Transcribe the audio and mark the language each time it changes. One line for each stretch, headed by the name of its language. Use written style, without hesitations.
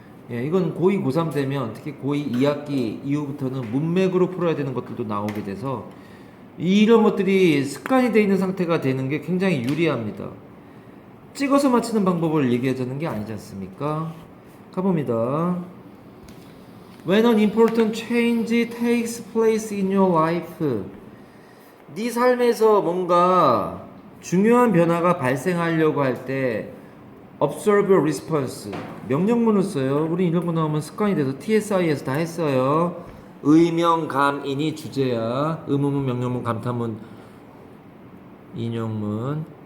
Korean: 이건 고2, 고3 되면 특히 고2 2학기 이후부터는 문맥으로 풀어야 되는 것들도 나오게 돼서 이런 것들이 습관이 되어 있는 상태가 되는 게 굉장히 유리합니다. 찍어서 맞히는 방법을 얘기하자는 게 아니지 않습니까? 가봅니다.
English: When an important change takes place in your life.
Korean: 네 삶에서 뭔가 중요한 변화가 발생하려고 할 때
English: observe response
Korean: 명령문을 써요. 우리 이런 거 나오면 습관이 돼서 TSI에서 다 했어요. 의명감인이 주제야. 의문문, 명령문, 감탄문, 인용문.